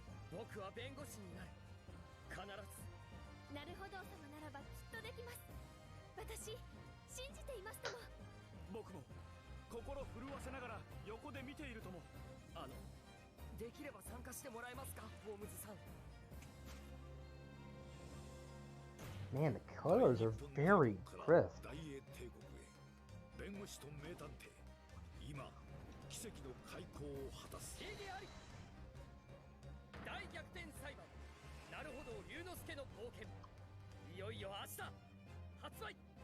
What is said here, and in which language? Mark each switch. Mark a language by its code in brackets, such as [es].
[ja] 僕は弁護士になる。必ず。なるほど様ならばきっとできます。私信じていますとも。僕も心震わせながら横で見ているとも。できれば参加してもらえますか、ホームズさん。 [en] Man, the colors are very crisp. [ja] 大英帝国へ弁護士と名探偵、今奇跡の開口を果たす。異議あり。大逆転裁判、なるほど龍之介の冒険、いよいよ明日発売。